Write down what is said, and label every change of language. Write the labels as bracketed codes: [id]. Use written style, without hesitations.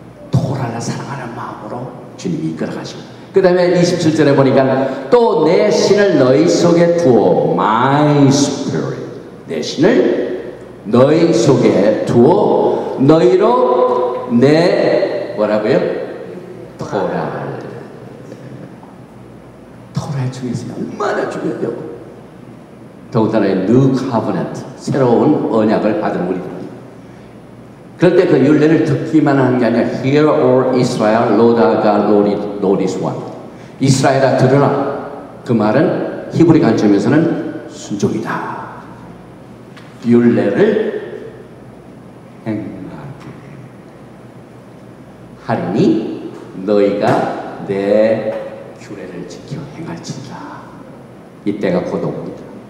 [ko] 토라를 사랑하는 마음으로 주님이 이끌어가시고, 그 다음에 27절에 보니까 또 내 신을 너희 속에 두어, [en] my spirit, [ko] 내 신을 너희 속에 두어 너희로 내 뭐라고요? 토라, 중에서 얼마나 중요하냐고. 더군다나 New Covenant, 새로운 언약을 받은 우리들. 그런데 그 율례를 듣기만 하는 게 아니라 [en] Hear, O Israel, Lord our God, Lord is one. [ko] 이스라엘아 들으라. 그 말은 히브리 관점에서는 순종이다. 율례를 행하리니 너희가 내 규례를 지켜 행할지니라. 이때가 곧 옵니다.